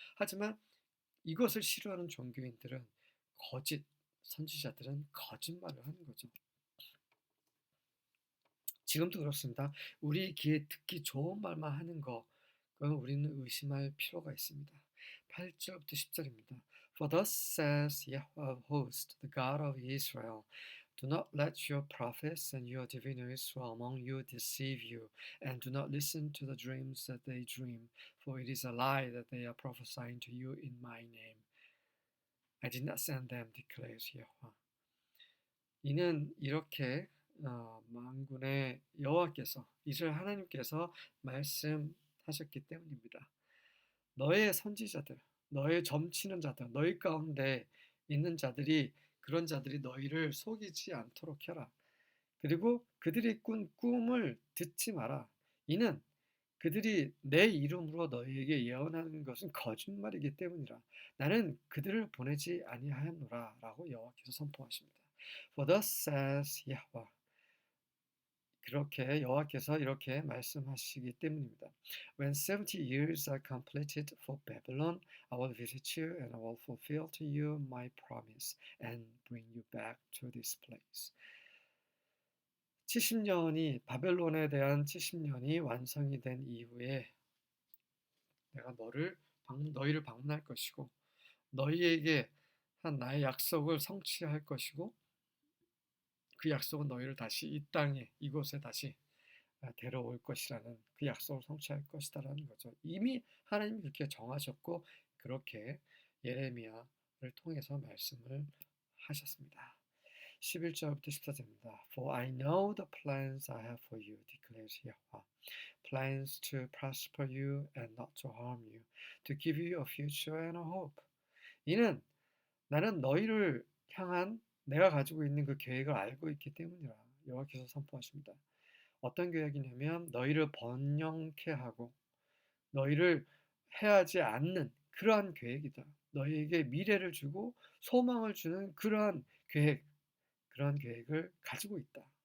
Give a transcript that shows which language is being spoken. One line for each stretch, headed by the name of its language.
Korean: 하지만 이것을 싫어하는 종교인들은 거짓, 선지자들은 거짓말을 하는 거죠. 지금도 그렇습니다. 우리 귀에 듣기 좋은 말만 하는 거, 그건 우리는 의심할 필요가 있습니다. 8절부터 10절입니다.
English: For thus says Yahweh of hosts, the God of Israel, do not let your prophets and your diviners who are among you deceive you, and do not listen to the dreams that they dream, for it is a lie that they are prophesying to you in my name. I did not send them, declares Yahweh.
Korean: 이는 이렇게 만군의 여호와께서 이스라엘 하나님께서 말씀하셨기 때문입니다. 너의 선지자들, 너의 점치는 자들, 너희 가운데 있는 자들이 그런 자들이 너희를 속이지 않도록 해라. 그리고 그들이 꾼 꿈을 듣지 마라. 이는 그들이 내 이름으로 너희에게 예언하는 것은 거짓말이기 때문이라. 나는 그들을 보내지 아니하였노라 라고 여호와께서 선포하십니다.
English: For thus says Yahweh.
Korean: 그렇게 여호와께서 이렇게 말씀하시기 때문입니다.
English: When 70 years are completed for Babylon, I will visit you and I will fulfill to you my promise and bring you back to this place.
Korean: 70년이 바벨론에 대한 70년이 완성이 된 이후에 내가 너희를 방문할 것이고 너희에게 한 나의 약속을 성취할 것이고 그 약속은 너희를 다시 이 땅에 이곳에 다시 데려올 것이라는 그 약속을 성취할 것이다라는 거죠. 이미 하나님이 그렇게 정하셨고 그렇게 예레미야를 통해서 말씀을 하셨습니다. 11절부터 14절입니다.
English: For I know the plans I have for you, declares Yahweh. Plans to prosper you and not to harm you, to give you a future and a hope.
Korean: 이는 나는 너희를 향한 내가 가지고 있는 그 계획을 알고 있기 때문이라 여호와께서 선포하십니다. 어떤 계획이냐면 너희를 번영케 하고 너희를 해하지 않는 그러한 계획이다. 너희에게 미래를 주고 소망을 주는 그러한 계획을 가지고 있다.